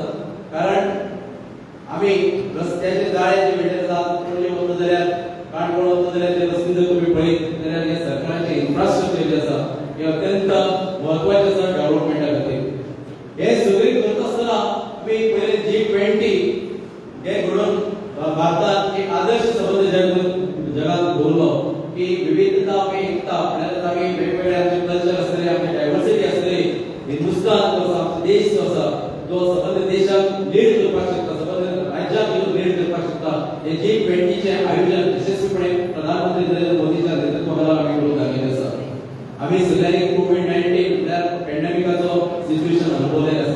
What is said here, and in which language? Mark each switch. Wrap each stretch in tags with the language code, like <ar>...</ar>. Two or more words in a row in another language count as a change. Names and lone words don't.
<kok>कारण आमी रस्त्याचे जाळे जे मेळटा, पणजे वता जाल्यार काणकोण वता जाल्यार ते रस्ते जर तुम्ही पळयत जाल्यार हे सरकाराचे इन्फ्रास्ट्रक्चर जे आसा हे अत्यंत महत्वाचे आसा डेव्हलपमेंटा खातीर. हे सगळे करता आसतना आमी पहिले G20 हे घडोवन भारतात एक आदर्श संबंध जगात दवरलो की</kok> <hi>विविधता में एकता</hi> <kok>आपल्याला आमी वेगवेगळे आमचे कल्चर आसतले आमची डायव्हर्सिटी आसतली. हिंदुस्तान जो आसा देश जो आसा जो संबंध देशाक लीड करपाक शकता संबंध राज्याक लीड करपाक शकता हे G20 चे आयोजन यशस्वीपणे प्रधानमंत्री नरेंद्र मोदीच्या नेतृत्वाखाला आमी करून दाखयले आसा. आमी सगळ्यांनी कोविड-19 म्हळ्यार पॅन्डेमिकाचो सिच्युएशन अनुभवलेले आसा.</kok>